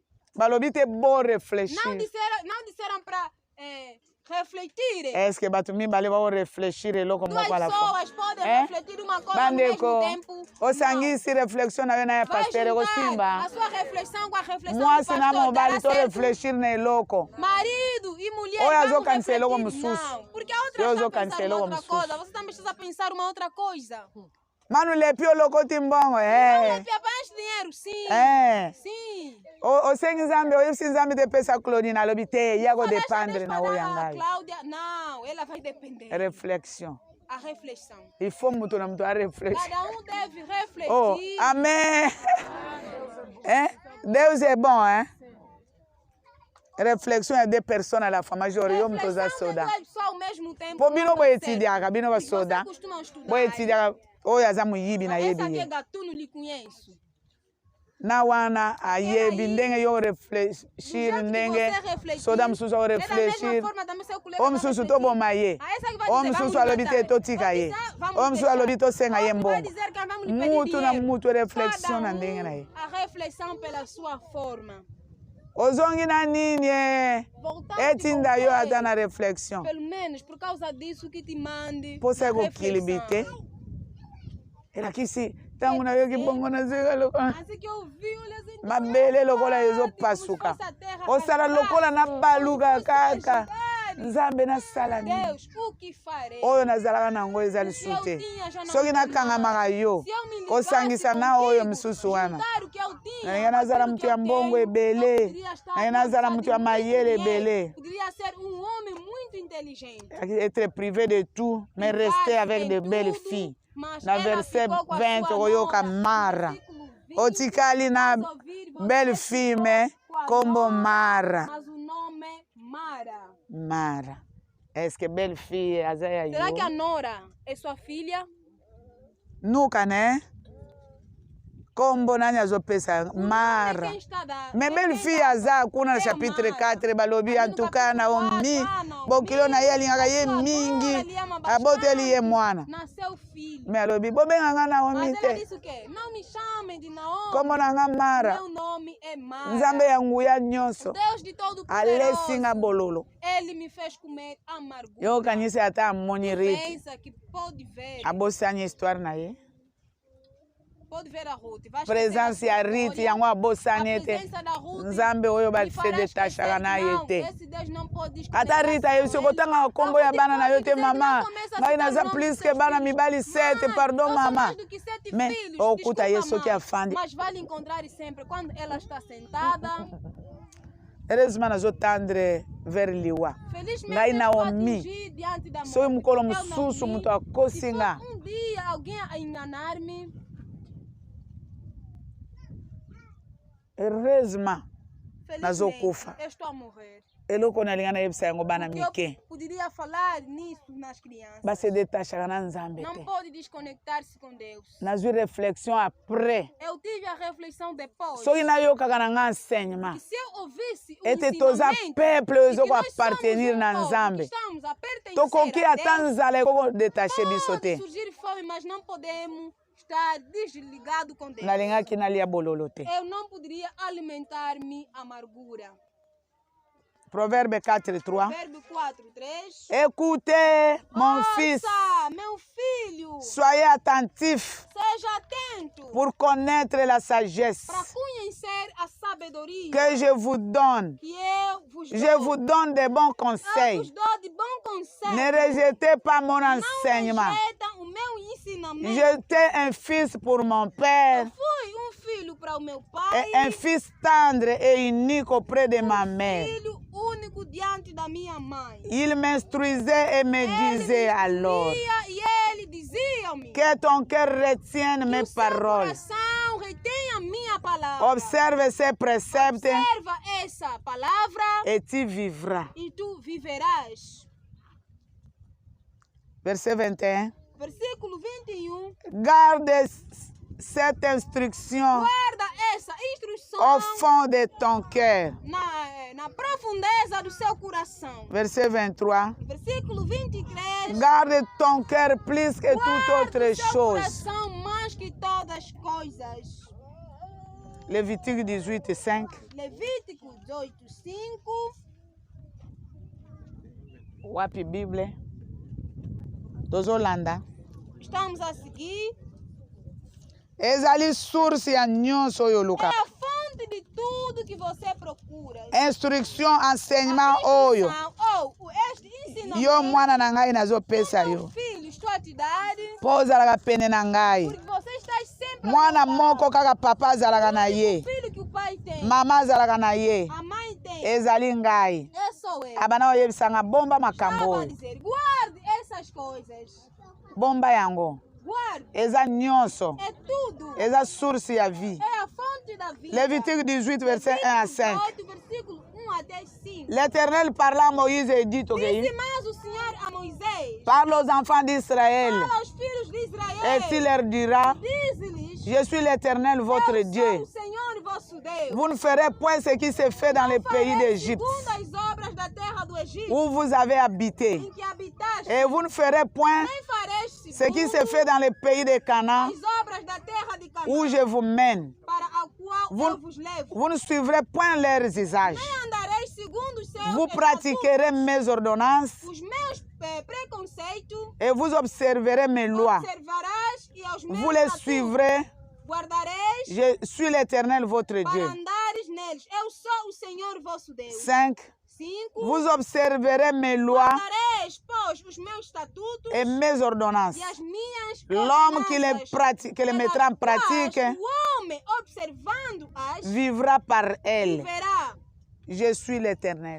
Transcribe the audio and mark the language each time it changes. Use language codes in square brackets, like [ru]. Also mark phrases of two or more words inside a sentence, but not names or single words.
[ln] Balobi te bo [pt] Não [ln] réfléchir. [pt] disseram para refletir. [fr] Est-ce que [ln] bato mibale bao réfléchir eloko [pt] Duas [ln] moko ala fo? [pt] pessoas podem Eh? refletir uma coisa ao [ln] Bandeko, [pt] mesmo tempo. [ln] osangisi réflexion na yo na ya [pt] Vai [ln] pasteur [pt] juntar [ln] kosimba. [pt] a sua reflexão com a reflexão do [ln] Mwasi na [pt] pastor. [ln] mobali [pt] Dará [ln] to [pt] certo? [ln] réfléchir na eloko. [pt] Marido e mulher [ln] Oyo [pt] vamos [ln] azokanisa eloko [pt] refletir. [ln] mosusu. [pt] Não, porque a outra [ln] Yo [pt] está a [ln] azokanisa [pt] pensar em [ln] eloko [pt] outra [ln] mosusu. [pt] coisa. Você também está a pensar uma outra coisa. [ln] Manu lepi olokoti mbongo. [pt] É para dinheiro, sim. Sim. [ln] Osengi nzambe oyebisi nzambe te pesa Claudine alobi te ya [pt] Só deixa [ln] kodependre [pt] Deus [ln] na oyo [pt] para [ln] ya [pt] a [ln] ngai. [pt] Cláudia. Não, ela vai depender. [ln] Réflexion. [pt] A reflexão. [fr] Il faut [ln] mutu na mutu areflexion. [pt] Cada deve refletir. Oh, amém. Deus é bom, [fr] Réflexion é de personnes à la fois. [ln] Major, yo mutu za soda. [pt] Só ao mesmo tempo. [ln] Po bino [pt] não [ln] boye [pt] consegue. [ln] tidiaka, bino ba [pt] E [ln] soda. [pt] Você costuma estudar. [ln] Boye tidiaka, oyo aza muyibi na [pt] Essa [ln] yebi [pt] aqui é [ln] ye. [pt] gatuno, lhe conheço. [ln] Na wana ayebi [pt] aí, [ln] ndenge yo [pt] Do [ln] réfléchir [pt] jeito que [ln] ndenge [pt] você refletir, [ln] soda mosusu ao [pt] é da mesma [ln] réfléchir. [pt] forma também seu colega [ln] O [pt] vai [ln] mosusu [pt] refletir. [ln] toboma ye. [pt] Ah, essa que vai O dizer, [ln] mosusu [pt] vamos [ln] alobi te [pt] matar. [ln] totika ye. [pt] Vamos [ln] O mosusu [pt] fechar. [ln] alobi tosenga ye [pt] Outro [ln] mbongo. [pt] vai dizer que vamos lhe pedir [ln] Mutu na [pt] dinheiro. [ln] mutu réflexion [pt] Cada [ln] na ndenge na ye. [pt] A reflexão pela sua forma. [ln] Ozongi na nini [pt] Voltar [ln] etinda yo ata na réflexion. [pt] pelo menos por causa disso que te mande [ln] Posa [pt] a [ln] ekokilibi te. [pt] reflexão. [ln] elakisi ntango nayoki bongo nazwika lokola [pt] Assim que eu vi, olha assim, [ln] mabele lokola ezopasuka osala lokola nabaluka kaka nzambe nasala nini [pt] Deus, o que farei? [ln] oyo nazalaka nango eza lisu te soki nakangamaka yo kosangisa na oyo mosusu wana nalingi nazala moto ya mbongo ebele nalingi nazala moto ya mayele ebele [pt] Poderia ser homem muito inteligente. [fr] être privé de tout mais rester avec de belles filles [ln] na verset 20 okoyoka mara otikali na [fr] belle fille mais [ln] kombo mara [pt] Mas o nome é Mara. [fr] mara est-ce que belle fille [ln] aza ya [pt] Será que a [ln] yo [pt] Nora é sua filha? [ln] nuka ne kombo nani azopesa mara [pt] Quem está da... [fr] mais belle fille [ln] aza kuna na chapitre 4 balobi antuka naomi bokilo na ye alingaka ye mingi aboteli ye mwana [pt] Nasceu filho. [ln] mais alobi bobenganga naomi [pt] Mas ela [ln] te [pt] disse o quê? Não me chamem de Naomi. [ln] kombo nanga mara [pt] Meu nome é Mara. [ln] nzambe ya nguya nyonso [pt] Deus de todo [ln] alesinga [pt] poderoso. [ln] bololo [pt] Ele me fez comer amargura. [ln] yokanisi ata amoni rite [pt] Pensa que pode ver. [ln] abosani histoire na ye [pt] Pode ver a Ruth. Vai [ln] présence ya rite yango abosani [pt] a [ln] ete [pt] presença da Ruth [ln] nzambe oyo [pt] me fará [ln] basedetachaka [pt] esquecer. [ln] na ye [pt] Não, [ln] te [pt] esse Deus não pode [ln] ata [pt] desconectar [ln] rite [pt] seu [ln] ayebisi [pt] ex. [ln] kotanga kombo ya bana na yo te mama ngai naza [pt] Mãe, [fr] plus ke [ln] bana mibali 7 pardon mama mais okuta ye soki afandi [pt] Mas vale encontrar sempre quando ela está sentada. [ln] heureusement nazotendre vers liwa [pt] Felizmente [ln] ngai [pt] eu vou [ln] naomi [pt] atingir diante da [ln] soki [pt] morte. [ln] mokolo [pt] Eu, [ln] mosusu [pt] Naomi, [ln] moto akosi [pt] se [ln] nga [pt] só dia alguém a enganar-me, [ln] heureusement [pt] felizmente [ln] nazokufa [pt] eu estou a morrer. [ln] eloko nalinga nayebisa yango bana [pt] Porque [ln] mike [pt] eu poderia falar nisso nas crianças. [ln] basedetachaka na nzambe [pt] Não [ln] te [pt] pode desconectar-se com Deus. [ln] nazwi réflexion après [pt] Eu tive a reflexão depois. [ln] soki nayokaka na nga enseignement [pt] Que se eu ouvisse o [ln] ete toza [pt] ensinamento [ln] peuple oyo [pt] de que nós [ln] ezokoappartenir [pt] somos [ln] na [pt] povo, [ln] nzambe [pt] que estamos a pertencer [ln] tokoki [pt] a [ln] ata [pt] Deus, [ln] nzala ekokodetache biso [pt] pode [ln] te [pt] surgir fome, mas não podemos estar desligados com Deus. [ln] nalingaki nalia bololo te [pt] Eu não poderia alimentar-me amargura. [fr] proverbe 4:3 [pt] Verbo 4:3. [fr] écoutez mon fils [pt] Ouça, meu filho, [fr] soyez attentifs [pt] seja atento [fr] pour connaître la sagesse [pt] para conhecer a sabedoria [fr] que je vous donne. [pt] que eu vos [fr] Je [pt] dou. [fr] vous donne de bons [pt] Eu [fr] conseils. [pt] vos dou [fr] de bons [pt] conselhos. [fr] Ne rejetez pas mon [pt] Não [fr] enseignement. [pt] rejeitam o meu ensinamento. [fr] J'étais un fils pour mon père, [pt] Eu fui filho para o meu pai, [fr] et un fils tendre et unique auprès de ma mère. [pt] filho único diante da minha mãe. [fr] Il m'instruisait et me disait alors [pt] E ele dizia-me [fr] que ton cœur retienne [pt] que [fr] mes [pt] o seu [fr] paroles. [pt] coração retém a minha palavra. [fr] Observe ces préceptes [pt] Observa essa palavra [fr] et tu vivras. [pt] e tu viverás. [fr] Verset 21. [pt] Versículo 21. [fr] Garde cette instruction [pt] Guarda essa instrução [fr] au fond de ton cœur. [pt] na profundeza do seu coração. [fr] Verset 23. [pt] Versículo 23. [fr] Garde ton cœur plus que toute [pt] Guarda [fr] autre [pt] o seu [fr] chose. [pt] coração mais que todas as coisas. [fr] Lévitique 18:5. [pt] Levítico 18:5. [ln] Wapi Bible. Tozolanda. [pt] Estamos a seguir. [ln] Ezali source ya nyonso oyo [pt] É [ln] oluka. [pt] a fonte de tudo que você procura. [fr] Instruction, enseignement [ln] oyo. [pt] Ou este ensinamento. [ln] Yo mwana na ngai nazopesa [pt] Meu [ln] yo. [pt] filho, estou a te dar. [ln] Po ozalaka pene na ngai. [pt] Porque você está sempre. [ln] Mwana [pt] ao meu [ln] moko [pt] lado. [ln] kaka papa azalaka na [pt] O [ln] ye. [pt] filho que o pai tem. [ln] Mama azalaka na ye. [pt] A mãe tem. [ln] Ezali ngai. [pt] É só eu. [ln] Abana oyebisanga bomba makambo [pt] Estava a [ln] oyo. [pt] dizer, guarde essas coisas. [ln] Bomba yango. [pt] Guarde. [ln] Eza nyonso. [pt] É tudo. [ln] Eza source ya vie. [pt] É a fonte da vida. [fr] Lévitique 18, verset 1 à 5. [pt] 18, versículo 1 até 5. [fr] L'Éternel parla à Moïse et dit, [pt] ok, Disse mais o Senhor a Moisés. [fr] parle aux enfants d'Israël [pt] Fala aos filhos de [fr] et [pt] Israel. [fr] tu leur diras, [pt] Diz-lhes. [fr] je suis l'Éternel votre [pt] Eu sou [fr] Dieu. [pt] o Senhor vosso Deus. [fr] Vous ne ferez point ce qui se fait dans les pays [pt] Farei [fr] d'Égypte [pt] segundo as obras da terra do Egito, [fr] où vous avez habité. [pt] em que habitaste. [fr] Et vous ne ferez point [pt] Nem fareis [fr] ce qui se [pt] segundo [fr] fait dans les pays de Canaan [pt] as obras da terra de [fr] où [pt] Canaã, [fr] je vous mène. [pt] para a qual [fr] Vous- [pt] eu vos levo. [fr] Vous ne suivrez point leurs usages. [pt] Nem andareis segundo os seus [fr] Vous [pt] estatutos, [fr] pratiquerez mes ordonnances [pt] os meus preconceitos, [fr] et vous observerez mes lois. [pt] observarás e os meus [fr] Vous les [pt] estatutos. [fr] suivrez. [pt] Guardareis [fr] Je suis l'Éternel, votre [pt] para [fr] Dieu. [pt] andares neles. Eu sou o Senhor vosso Deus. 5. 5. [fr] Vous observerez mes lois [pt] Guardareis, pois, os meus estatutos [fr] et mes ordonnances. [pt] e as minhas [fr] L'homme qui les, [pt] ordenanças, [fr] qui les mettra en pratique [pt] o homem, observando-as, [fr] vivra par elles. [pt] viverá. [fr] Je suis l'Éternel.